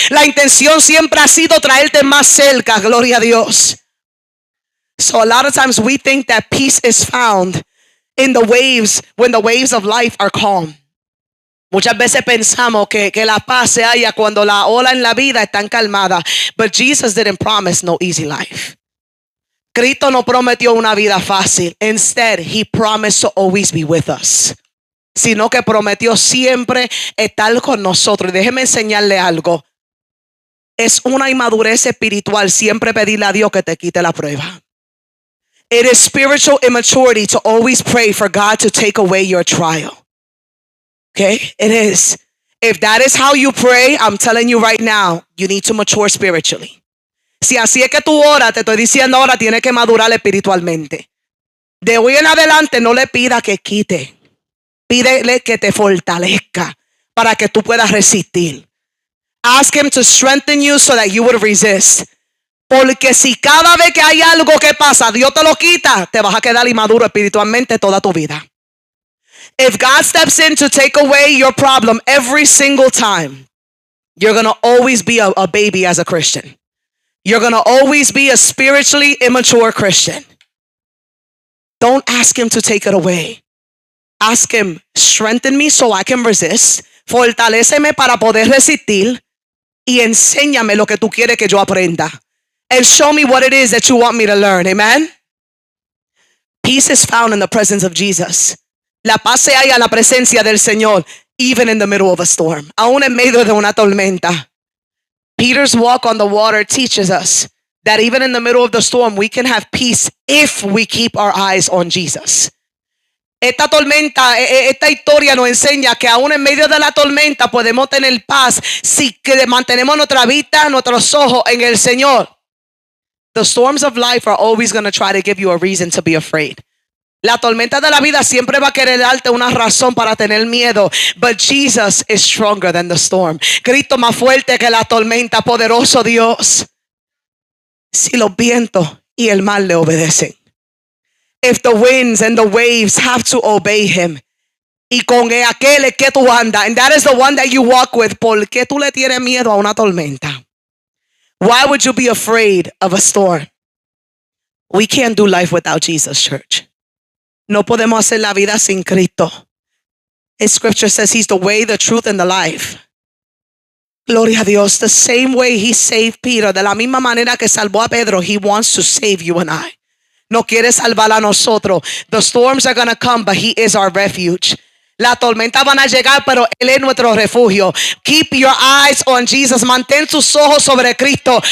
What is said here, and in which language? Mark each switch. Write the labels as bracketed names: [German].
[Spanish] La intención siempre ha sido traerte más cerca, gloria a Dios. [English] So a lot of times we think that peace is found in the waves when the waves of life are calm. [Spanish] Muchas veces pensamos que la paz se halla cuando la ola en la vida están calmadas. [English] But Jesus didn't promise no easy life. [Spanish] Cristo no prometió una vida fácil. [English] Instead, He promised to always be with us. [Spanish] Sino que prometió siempre estar con nosotros. Y déjeme enseñarle algo. Es una inmadurez espiritual siempre pedirle a Dios que te quite la prueba. [English] It is spiritual immaturity to always pray for God to take away your trial. Okay, it is. If that is how you pray, I'm telling you right now, you need to mature spiritually. [Spanish] Si así es que tú oras, te estoy diciendo ahora, tienes que madurar espiritualmente. De hoy en adelante, no le pida que quite. Pídele que te fortalezca para que tú puedas resistir. [English] Ask Him to strengthen you so that you would resist. [Spanish] Porque si cada vez que hay algo que pasa, Dios te lo quita, te vas a quedar inmaduro espiritualmente toda tu vida. [English] If God steps in to take away your problem every single time, you're going to always be a baby as a Christian. You're going to always be a spiritually immature Christian. Don't ask Him to take it away. Ask Him, strengthen me so I can resist. [Spanish] Fortaléceme para poder resistir. Y enséñame lo que tú quieres que yo aprenda. [English] And show me what it is that you want me to learn. Amen? Peace is found in the presence of Jesus. [Spanish] La paz se halla en la presencia del Señor, [English] even in the middle of a storm. [Spanish] Aún en medio de una tormenta. [English] Peter's walk on the water teaches us that even in the middle of the storm, we can have peace if we keep our eyes on Jesus. [Spanish] Esta tormenta, esta historia nos enseña que aún en medio de la tormenta podemos tener paz si que mantenemos nuestra vista, nuestros ojos en el Señor. [English] The storms of life are always going to try to give you a reason to be afraid. [Spanish] La tormenta de la vida siempre va a querer darte una razón para tener miedo. [English] But Jesus is stronger than the storm. [Spanish] Cristo más fuerte que la tormenta, poderoso Dios. Si los vientos y el mar le obedecen. [English] If the winds and the waves have to obey Him. [Spanish] Y con aquel es que tú andas. [English] And that is the one that you walk with. [Spanish] ¿Por qué tú le tienes miedo a una tormenta? [English] Why would you be afraid of a storm? We can't do life without Jesus, church. [Spanish] No podemos hacer la vida sin Cristo. [English] His scripture says He's the way, the truth, and the life. [Spanish] Gloria a Dios. [English] The same way he saved Peter, [Spanish] de la misma manera que salvó a Pedro, [English] he wants to save you and I. [Spanish] No quiere salvar a nosotros. [English] The storms are going to come, but he is our refuge. [Spanish] La tormenta van a llegar, pero Él es nuestro refugio. [English] Keep your eyes on Jesus. [Spanish] Mantén tus ojos sobre Cristo.